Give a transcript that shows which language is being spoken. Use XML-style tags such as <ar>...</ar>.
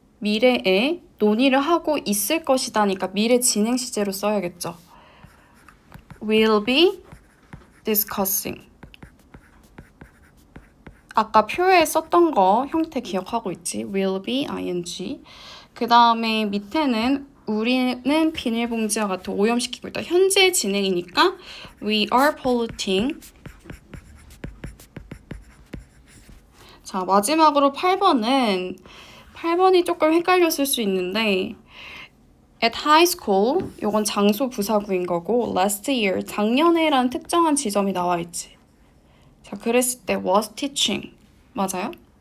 <ko>미래에 논의를 하고 있을 것이다니까 미래 진행 시제로 써야겠죠.</ko> <en>will be discussing.</en> <ko>아까 표에 썼던 거 형태 기억하고 있지?</ko> <en>will be ing.</en> <ko>그 다음에 밑에는 우리는 비닐봉지와 같은 오염시키고 있다. 현재 진행이니까</ko> <en>we are polluting.</en> <ko>자, 마지막으로 8번이 조금 헷갈렸을 수 있는데</ko> <en>at high school,</en> <ko>요건 장소 부사구인 거고</ko> <en>last year,</en> <ko>작년에라는 특정한 지점이 나와 있지. 자, 그랬을 때</ko> <en>was teaching.</en> <ko>맞아요?</ko>